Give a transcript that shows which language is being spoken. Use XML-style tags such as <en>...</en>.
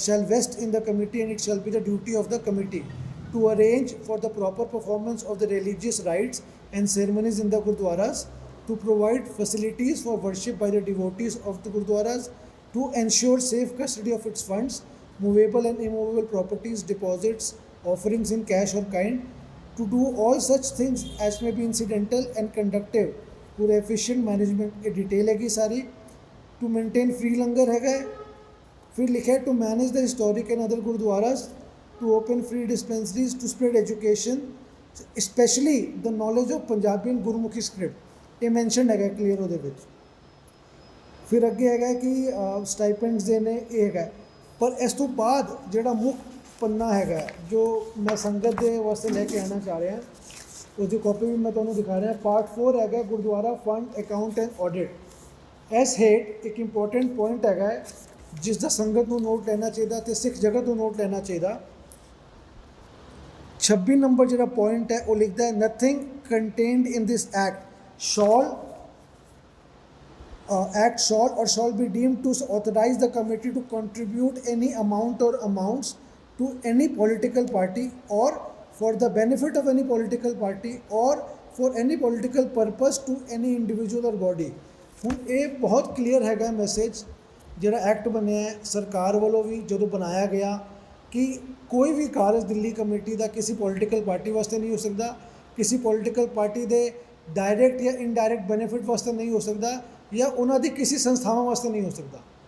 <en>vest in the committee, and it shall be the duty of the committee to arrange for the proper performance of the religious rites and ceremonies in the gurdwaras, to provide facilities for worship by the devotees of the gurdwaras, to ensure safe custody of its funds, movable and immovable properties, deposits, offerings in cash or kind, to do all such things as may be incidental and conducive to the efficient management।</en> <hi>ये detail हैगी सारी।</hi> <en>to maintain free</en> <hi>लंगर हैगा। फिर लिखा है</hi> <en>to manage the historic and other gurdwaras, to open free dispensaries, to spread education, especially the knowledge of Punjabi and Gurmukhi script।</en> <hi>ये mentioned हैगा clear</hi> <pa>ਉਹਦੇ ਵਿੱਚ। ਫਿਰ ਅੱਗੇ ਹੈਗਾ ਕਿ ਸਟਾਈਪੈਂਡਸ ਦੇਣੇ, ਇਹ ਹੈਗਾ। ਪਰ ਇਸ ਤੋਂ ਬਾਅਦ ਜਿਹੜਾ ਮੁੱਖ ਪੰਨਾ ਹੈਗਾ ਜੋ ਮੈਂ ਸੰਗਤ ਦੇ ਵਾਸਤੇ ਲੈ ਕੇ ਆਉਣਾ ਚਾਹ ਰਿਹਾ, ਉਹਦੀ ਕਾਪੀ ਵੀ ਮੈਂ ਤੁਹਾਨੂੰ ਦਿਖਾ ਰਿਹਾ।</pa> <en>part 4</en> <pa>ਹੈਗਾ</pa> <en>Gurdwara fund account and audit.</en> <pa>ਇਸ ਹੇਠ ਇੱਕ ਇੰਪੋਰਟੈਂਟ ਪੁਆਇੰਟ ਹੈਗਾ ਜਿਸ ਦਾ ਸੰਗਤ ਨੂੰ ਨੋਟ ਲੈਣਾ ਚਾਹੀਦਾ ਅਤੇ ਸਿੱਖ ਜਗਤ ਨੂੰ ਨੋਟ ਲੈਣਾ ਚਾਹੀਦਾ। 26 ਨੰਬਰ ਜਿਹੜਾ ਪੁਆਇੰਟ ਹੈ ਉਹ ਲਿਖਦਾ ਹੈ</pa> <en>Nothing contained in this act shall or shall be deemed to authorize the committee to contribute any amount or amounts to any political party or for the benefit of any political party or for any political purpose to any individual or body।</en> <pa>ਹੁਣ ਇਹ ਬਹੁਤ clear ਹੈਗਾ message ਜਿਹੜਾ act ਬਣਿਆ ਹੈ ਸਰਕਾਰ ਵੱਲੋਂ ਵੀ ਜਦੋਂ ਬਣਾਇਆ ਗਿਆ ਕਿ ਕੋਈ ਵੀ ਕਾਰਜ ਦਿੱਲੀ ਕਮੇਟੀ ਦਾ ਕਿਸੇ ਪੋਲੀਟੀਕਲ ਪਾਰਟੀ ਵਾਸਤੇ ਨਹੀਂ ਹੋ ਸਕਦਾ, ਕਿਸੇ ਪੋਲੀਟੀਕਲ ਪਾਰਟੀ ਦੇ ਡਾਇਰੈਕਟ ਜਾਂ ਇਨਡਾਇਰੈਕਟ ਬੈਨੀਫਿਟ ਵਾਸਤੇ ਨਹੀਂ ਹੋ ਸਕਦਾ, ਜਾਂ ਉਹਨਾਂ ਦੀ ਕਿਸੇ ਸੰਸਥਾਵਾਂ ਵਾਸਤੇ ਨਹੀਂ ਹੋ ਸਕਦਾ।</pa>